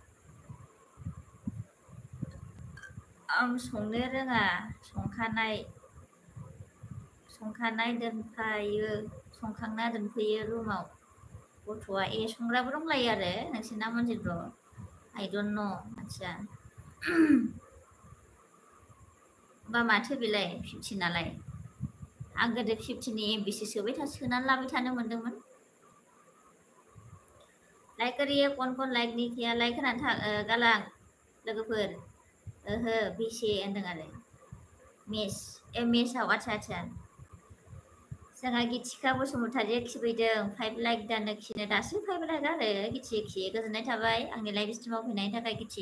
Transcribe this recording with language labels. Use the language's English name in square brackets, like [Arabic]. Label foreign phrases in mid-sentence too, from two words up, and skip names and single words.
[Bodo] आं संनो रोङा संखांना दोनफैयो रुमाव गथ'आ संग्राबो दंलायो आरो नोंसिना मनजित ब्र [English] I don't know [Bodo] आच्छा बा माथो बेलाय 15 नालाय आं गोदो 15नि एमबिसो सोनानै लाबाय थानो मोन्दोंमोन [Hindi] लाइक करिए कौन लाइक नहीं किया [Bodo] लाइक होनानै गालां लोगोफोर ओहो बेसे होनदों आरो मेसाव आच्छा जोंहा गिथिखा बसुमतारिया खिफैदों 5 लाइक दानो खिनो दासो 5 लाइक आरो गिथि गोजोननाय थाबाय आंनि लाइभ स्ट्रिमाव फैनायनि थाखाय